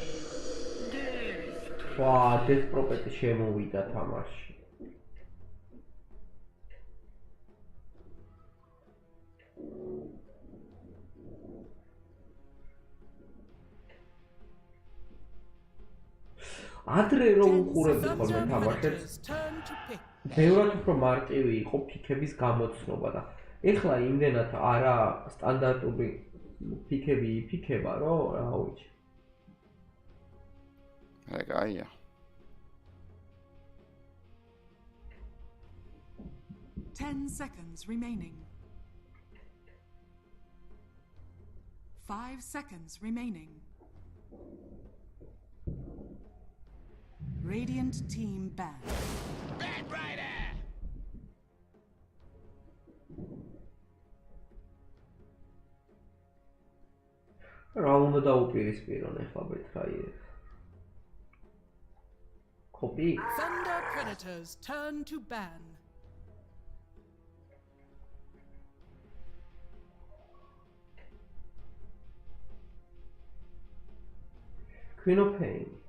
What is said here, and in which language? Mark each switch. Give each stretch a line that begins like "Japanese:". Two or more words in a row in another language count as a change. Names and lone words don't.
English: Wow, this property
Georgian: შემოვიდა თამაში. ადრე რომ უყურებდი ხოლმე თამაშებს, ბევრად უფრო მარტივი იყო ფიქების გამოცნობა და ეხლა იმდენად არა სტანდარტული პიკები იფიქება, რომ რა ვიცი. Aya.
English: Ten seconds remaining. 5 seconds remaining. Radiant team banned. Bad Rider!
Georgian: რა უნდა დაუპირისპირონ ახლა ბეთრაიერს?
English: Copy. Thunder Predators turn to ban. Queen of Pain.